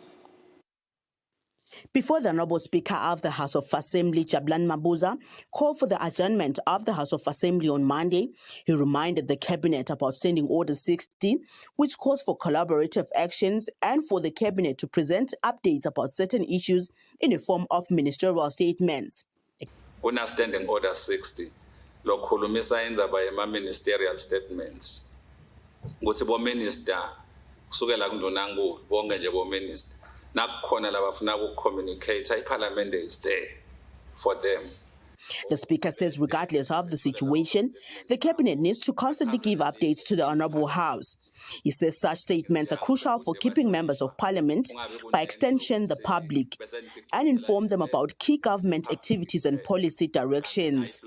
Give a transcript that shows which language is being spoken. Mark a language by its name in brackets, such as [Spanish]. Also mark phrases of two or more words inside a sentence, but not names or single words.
[English] Before the Honourable Speaker of the House of Assembly, Jabulani Mabuza, called for the adjournment of the House of Assembly on Monday, he reminded the Cabinet about Standing Order 60, which calls for collaborative actions and for the Cabinet to present updates about certain issues in a form of ministerial statements. [Swati] Una Standing Order 60, lokhulumisa indzaba yema- [English] ministerial statements. [Swati] Ukuthi bo-minister, kusukela kundunankulu, bonke nje bo-minister, nakukhona labafuna uku-communicate, [English] iParliament is there for them. The Speaker says regardless of the situation, the Cabinet needs to constantly give updates to the Honourable House. He says such statements are crucial for keeping members of Parliament, by extension the public, and inform them about key government activities and policy directions.